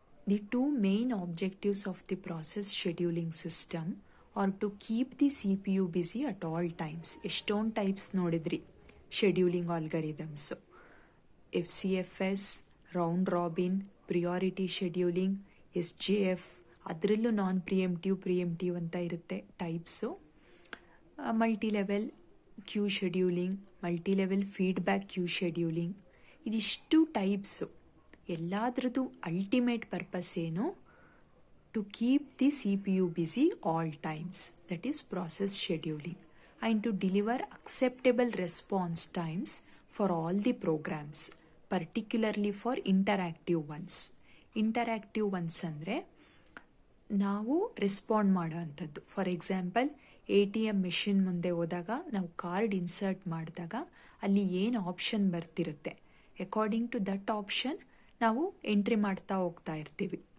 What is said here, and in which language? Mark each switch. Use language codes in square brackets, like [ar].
[en] The two main objectives of the process scheduling system are to keep the CPU busy at all times. [kn] ಎಷ್ಟೊಂದು types ನೋಡಿದ್ರಿ scheduling algorithms. FCFS, round robin, priority scheduling, SJF, ಅದರಲ್ಲೂ ನಾನ್ ಪ್ರಿಯೆಂಪ್ಟಿವ್ ಅಂತ ಇರುತ್ತೆ types. Multi level Q scheduling, multi level feedback Q scheduling, ಇದಿಷ್ಟು types. ಎಲ್ಲದರದ್ದು ultimate purpose ಏನು, [en] To keep the CPU busy all times, that is process scheduling, and to deliver acceptable response times for all the programs. Particularly for interactive ones. [kn] Interactive once ಅಂದರೆ ನಾವು respond ಮಾಡೋ ಅಂಥದ್ದು. For example ATM machine ಮುಂದೆ ಹೋದಾಗ ನಾವು card insert ಮಾಡಿದಾಗ ಅಲ್ಲಿ ಏನು option ಬರ್ತಿರುತ್ತೆ, [en] according to that option [kn] ನಾವು ಎಂಟ್ರಿ ಮಾಡ್ತಾ ಹೋಗ್ತಾ ಇರ್ತೀವಿ.